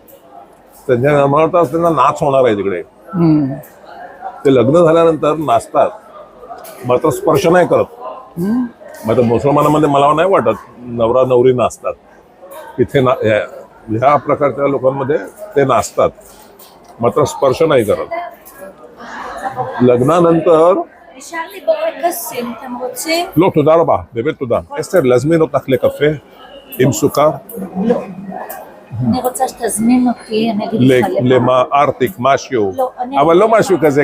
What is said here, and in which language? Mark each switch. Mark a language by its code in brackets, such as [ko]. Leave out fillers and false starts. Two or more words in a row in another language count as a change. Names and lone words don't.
[mr] त्यांच्या मला त्यांना नाच होणार आहे तिकडे. ते लग्न झाल्यानंतर नाचतात, मात्र स्पर्श नाही करत. मात्र मुसलमानामध्ये मला नाही वाटत नवरा नवरी नाचतात. इथे ह्या प्रकारच्या लोकांमध्ये ते नाचतात, मात्र स्पर्श नाही करत. [he] לננתר, נשאר לי בורקסים, אתם רוצים? לא, תודה רבה, באמת תודה. אסתר, להזמין אותך לקפה עם סוכר? לא. אני רוצה שתזמין אותי, אני אגיד לך למה ארטיק, משהו, לא, אבל לא משהו כזה